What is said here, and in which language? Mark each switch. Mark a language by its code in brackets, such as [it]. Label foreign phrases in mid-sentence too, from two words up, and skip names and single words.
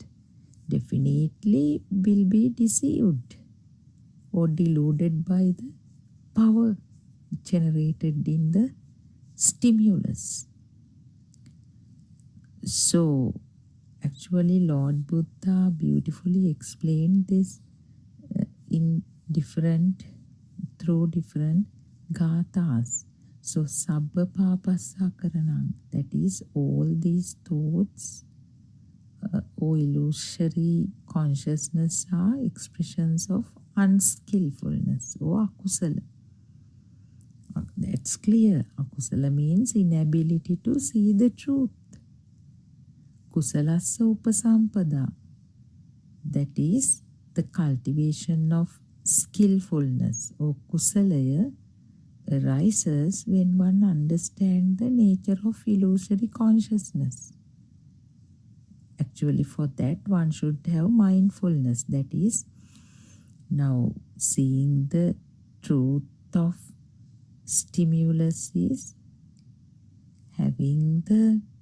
[en] Definitely will be deceived or deluded by the power generated in the stimulus. So actually Lord Buddha beautifully explained this through different gathas. [pi] So sabba papassa karanam, [en] that is all these thoughts or illusory consciousness are expressions of unskillfulness or akusala. That's clear. Akusala means inability to see the truth. [pi] Kusalassa upasampada, [en] that is the cultivation of skillfulness or kusalaya arises when one understands the nature of illusory consciousness. Actually, for that one should have mindfulness, that is now seeing the truth of stimulus is having the